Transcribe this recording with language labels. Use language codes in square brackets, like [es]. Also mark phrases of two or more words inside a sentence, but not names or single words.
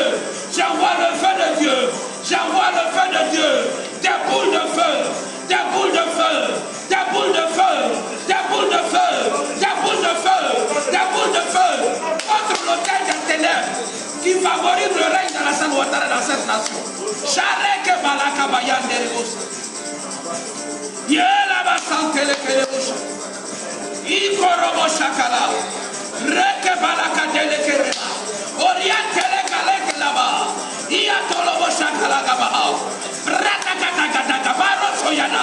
[fr] J'envoie le feu de Dieu. J'envoie le feu de Dieu. Des boules de feu. Des boules de feu. Des boules de feu. Des boules de feu. Des boules de feu. Des boules de feu. Contre l'autel des ténèbres qui favorise le règne d'Alassane Ouattara dans cette nation. Chareke Balaka Bayan Derebos. Yela Basantele Kerebos. Ikorobo Shakala. Reke Balaka Delekereba. Orientele Kaleke Laba. Iatolobo Shakala Gabaha. Ratakatakataka Baro Soyana.